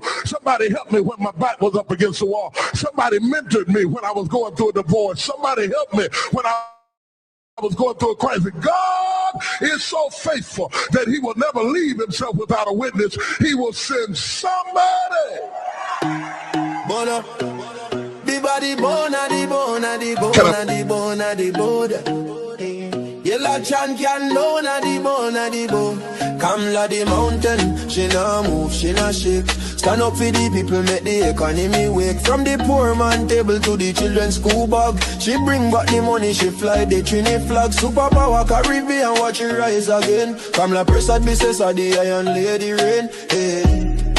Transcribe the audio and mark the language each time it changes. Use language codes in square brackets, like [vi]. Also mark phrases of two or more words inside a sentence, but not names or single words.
[en] Somebody helped me when my back was up against the wall. Somebody mentored me when I was going through a divorce. Somebody helped me when I was going through a crisis. God is so faithful that he will never leave himself without a witness. He will send somebody. Bona, body bona di bona di bona di bona di bona. Yella chan can lona di bona di bona. Kamla the mountain, she nah move, she nah shake. Stand up for the people, make the economy wake. From the poor man table to the children's school bag, she bring back the money, she fly the Trini flag. Superpower Caribbean, watch it rise again. Kamla Prasad business of the Iron Lady rain.